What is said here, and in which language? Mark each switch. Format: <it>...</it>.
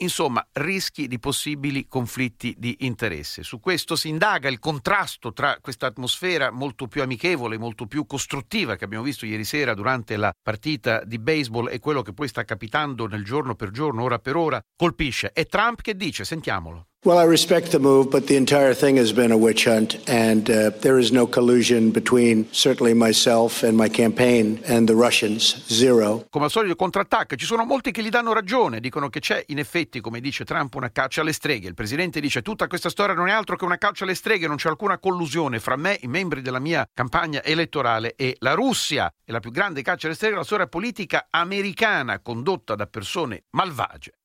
<it>Insomma, rischi di possibili conflitti di interesse. Su questo si indaga il contrasto tra questa atmosfera molto più amichevole, molto più costruttiva che abbiamo visto ieri sera durante la partita di baseball e quello che poi sta capitando nel giorno per giorno, ora per ora, colpisce. E Trump che dice? Sentiamolo.</it> <en>Well, I respect the move, but the entire thing has been a witch hunt, and there is no collusion between certainly myself and my campaign and the Russians. Zero.</en> <it>Come al solito contrattacca, ci sono molti che gli danno ragione, dicono che c'è in effetti, come dice Trump, una caccia alle streghe. Il presidente dice tutta questa storia non è altro che una caccia alle streghe, non c'è alcuna collusione fra me, i membri della mia campagna elettorale e la Russia. È la più grande caccia alle streghe della storia politica americana, condotta da persone malvagie.</it>